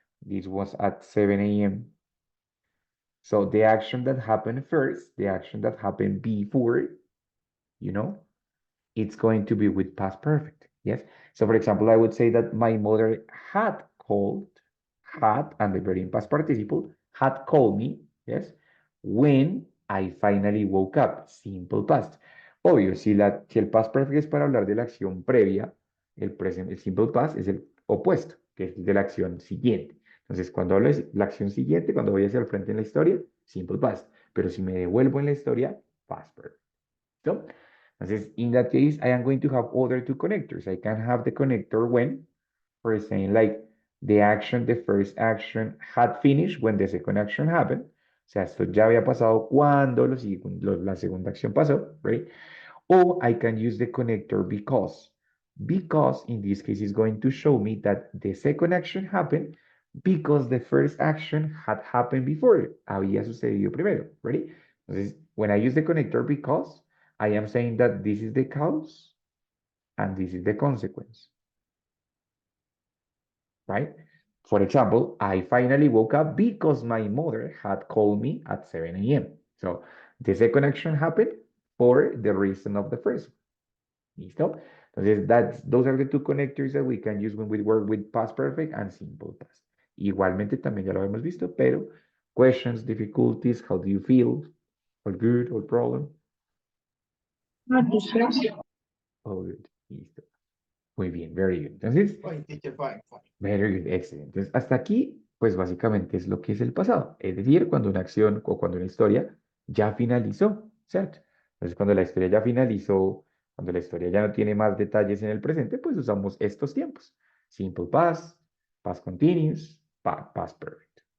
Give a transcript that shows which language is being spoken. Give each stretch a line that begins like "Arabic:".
English: This was at 7 a.m. So the action that happened first, the action that happened before, you know, it's going to be with past perfect. Yes. So for example, I would say that my mother had called, had, and the verb in past participle, had called me, yes, when I finally woke up. Simple past.
Spanish: Obvio, si el past perfect es para hablar de la acción previa, el simple past es el opuesto, que es de la acción siguiente. Entonces, cuando hablo de la acción siguiente, cuando voy hacia el frente en la historia, simple past. Pero si me devuelvo en la historia, past perfect. ¿No?
English: Entonces, in that case, I am going to have other two connectors. I can have the connector when, for saying like the first action had finished when the second action happened.
Spanish: O sea, esto ya había pasado cuando la segunda acción pasó, right?
English: Or I can use the connector because. Because in this case is going to show me that the second action happened because the first action had happened before.
Spanish: Había sucedido primero, ready?
English: Entonces, when I use the connector because, I am saying that this is the cause and this is the consequence, right? For example, I finally woke up because my mother had called me at 7 a.m. So the second action happened for the reason of the first one. ¿Listo? Entonces, those are the two connectors that we can use when we work with past perfect and simple past.
Spanish: Igualmente también ya lo hemos visto, pero
English: questions, difficulties, how do you feel? All good, all problem? No, teacher. All good.
Spanish: Listo. Muy bien,
English: very good.
Spanish: Entonces,
English: Fine, teacher, fine. very good, excellent.
Spanish: Entonces, hasta aquí, pues básicamente es lo que es el pasado. Es decir, cuando una acción o cuando una historia ya finalizó, ¿cierto? Entonces, cuando la historia ya finalizó, cuando la historia ya no tiene más detalles en el presente, pues usamos estos tiempos.
English: Simple past, past continuous, past perfect.